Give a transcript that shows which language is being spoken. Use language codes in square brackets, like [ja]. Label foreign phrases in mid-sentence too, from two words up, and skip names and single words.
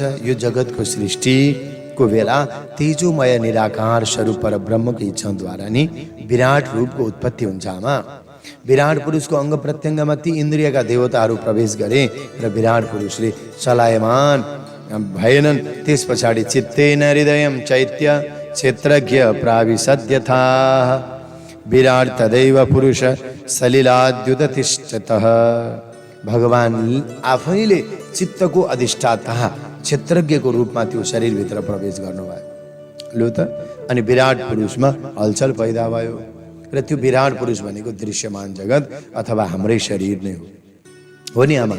[ne] यो जगतको सृष्टिको बेला तेजोमय निराकार स्वरूप पर ब्रह्मको इच्छाद्वारा नि विराट रूपको उत्पत्ति हुन्छ आमा। विराट पुरुषको अंग प्रत्यङ्गमा ती इन्द्रियका देवताहरू प्रवेश गरे र विराट पुरुषले चलायमान भएनन्। त्यस पछाडि [sa] चित्तेन हृदयं चैत्य क्षेत्रज्ञ प्राविशद्यथा विराट तदैव पुरुष सलिलाद्युततिष्ठतः। [ne] भगवान आफैले चित्तको अधिष्ठाता क्षेत्रज्ञको रूपमा त्यो शरीरभित्र प्रवेश गर्नुभयो। लु त, अनि विराट पुरुषमा हलचल पैदा भयो र त्यो विराट पुरुष भनेको दृश्यमान जगत अथवा हाम्रै शरीर नै हो नि आमा।